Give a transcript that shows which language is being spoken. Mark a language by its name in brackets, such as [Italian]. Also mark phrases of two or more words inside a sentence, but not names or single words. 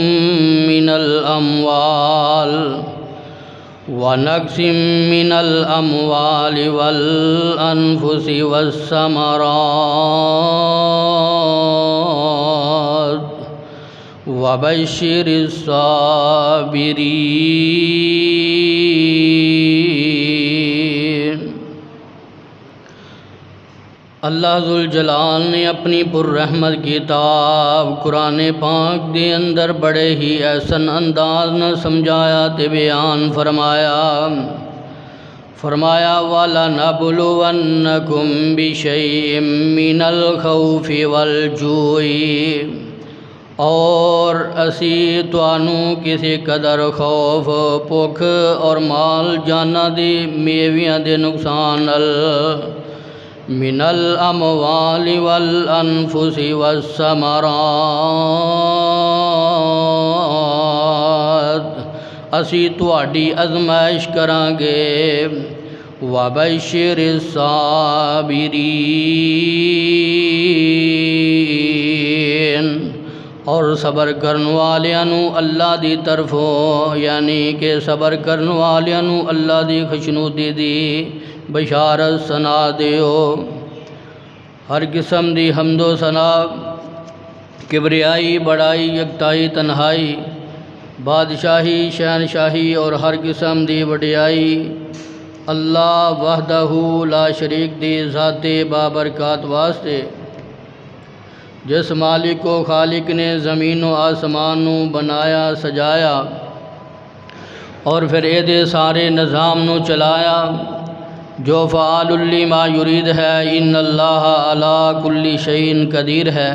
[Arabic] مِّنَ الْأَمْوَالِ وَالْأَنفُسِ وَالثَّمَرَاتِ وَبَشِّرِ الصَّابِرِينَ۔ [Punjabi] اللہ ذوالجلال نے اپنی پررحمت کتاب قرآن پاک دے اندر بڑے ہی احسن انداز نہ سمجھایا تے بیان [Arabic] فرمایا وَلَنَبْلُوَنَّكُمْ بِشَيْءٍ مِّنَ الْخَوْفِ وَالْجُوعِ، [Punjabi] اور اسی توانوں کسی قدر خوف بھوک اور مال جانا دی میویاں دے نقصان [Arabic] من الاموال والانفس والثمرات، [Punjabi] اسی تواڈی آزمائش کران گے [Arabic] وبشر الصابرین، [Punjabi] اور صبر کرن والیاں نو اللہ دی طرفوں، یعنی کہ صبر کرن والیاں نو اللہ دی خوشنودی دی بشارت سنا دیو۔ ہر قسم دی حمد و ثنا، کبریائی، بڑائی، یکتائی، تنہائی، بادشاہی، شہنشاہی اور ہر قسم دی وڈیائی [Arabic] اللہ وحدہ لا شریک [Punjabi] دی ذات بابرکات واسطے، جس مالک و خالق نے زمین و آسمان نو بنایا سجایا اور پھر اے دے سارے نظام نو چلایا، جو [Arabic] فعال لما یرید [Punjabi] ہے، [Arabic] ان اللہ علی کل شیء قدیر [Punjabi] ہے۔